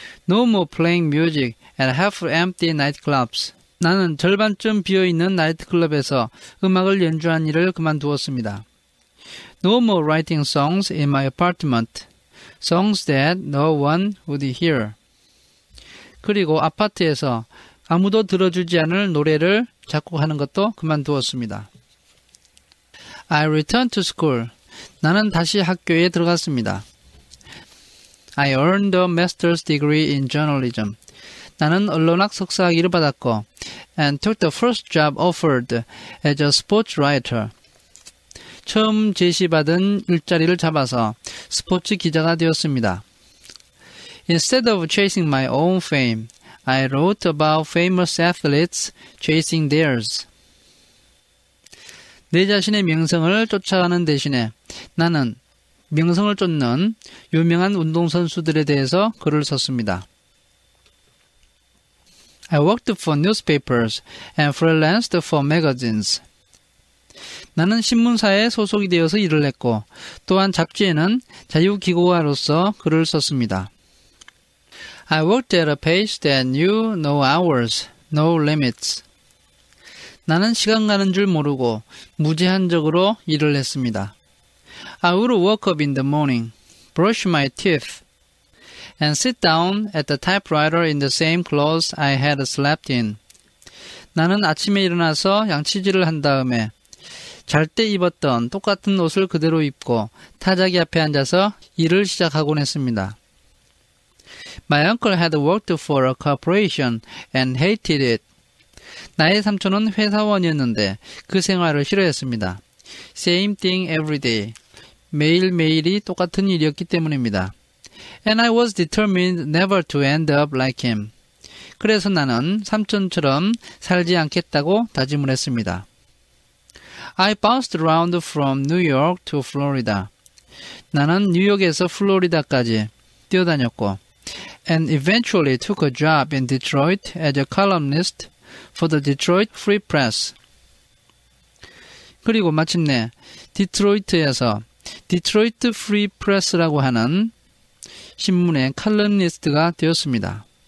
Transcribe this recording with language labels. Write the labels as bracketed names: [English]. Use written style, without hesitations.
[English] No more playing music at half-empty nightclubs. [Korean] 나는 절반쯤 비어있는 나이트클럽에서 음악을 연주한 일을 그만두었습니다. [English] No more writing songs in my apartment. Songs that no one would hear. [Korean] 그리고 아파트에서 아무도 들어주지 않을 노래를 작곡하는 것도 그만두었습니다. [English] I returned to school. [Korean] 나는 다시 학교에 들어갔습니다. [English] I earned a master's degree in journalism. [Korean] 나는 언론학 석사학위를 받았고 [English] and took the first job offered as a sports writer. [Korean] 처음 제시받은 일자리를 잡아서 스포츠 기자가 되었습니다. [English] Instead of chasing my own fame, I wrote about famous athletes chasing theirs. [Korean] 내 자신의 명성을 쫓아가는 대신에 나는 명성을 쫓는 유명한 운동선수들에 대해서 글을 썼습니다. [English] I worked for newspapers and freelanced for magazines. [Korean] 나는 신문사에 소속이 되어서 일을 했고 또한 잡지에는 자유기고가로서 글을 썼습니다. [English] I worked at a pace that knew no hours, no limits. [Korean] 나는 시간 가는 줄 모르고 무제한적으로 일을 했습니다. [English] I would wake up in the morning, brush my teeth, and sit down at the typewriter in the same clothes I had slept in. [Korean] 나는 아침에 일어나서 양치질을 한 다음에 잘 때 입었던 똑같은 옷을 그대로 입고 타자기 앞에 앉아서 일을 시작하곤 했습니다. [English] My uncle had worked for a corporation and hated it. [Korean] 나의 삼촌은 회사원이었는데 그 생활을 싫어했습니다. [English] Same thing every day. [Korean] 매일매일이 똑같은 일이었기 때문입니다. [English] And I was determined never to end up like him. [Korean] 그래서 나는 삼촌처럼 살지 않겠다고 다짐을 했습니다. [English] I bounced around from New York to Florida. [Korean] 나는 뉴욕에서 플로리다까지 뛰어다녔고 [English] and eventually took a job in Detroit as a columnist for the Detroit Free Press. [Korean] 그리고 마침내 디트로이트에서 디트로이트 프리 프레스라고 하는 신문의 칼럼니스트가 되었습니다.